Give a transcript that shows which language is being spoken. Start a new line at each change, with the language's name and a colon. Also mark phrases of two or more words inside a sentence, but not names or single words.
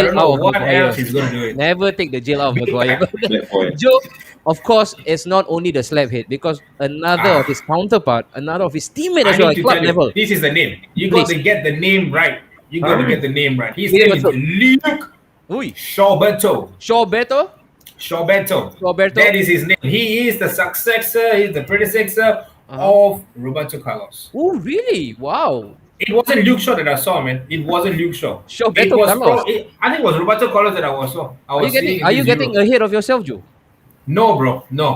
English: don't know out of what Maguire. else he's going to do it. Never take the jail out of Maguire. Black point. Joe, of course, it's not only the slap hit, because another of his counterpart, another of his teammate I as well, need at to club tell you, level. this is the name. You got Please. to get the name right. You got to get the name right. His Yeah, name is but- Luke Ui, Shawberto. Shawberto? Shawberto. Shawberto? That is his name. He is the successor, he's the predecessor of Roberto Carlos. Oh, really? Wow. It wasn't Luke Shaw that I saw, man. It wasn't Luke Shaw. Shawberto It was Carlos. I think it was Roberto Carlos that I saw. Are you getting ahead of yourself, Joe? No, bro. No.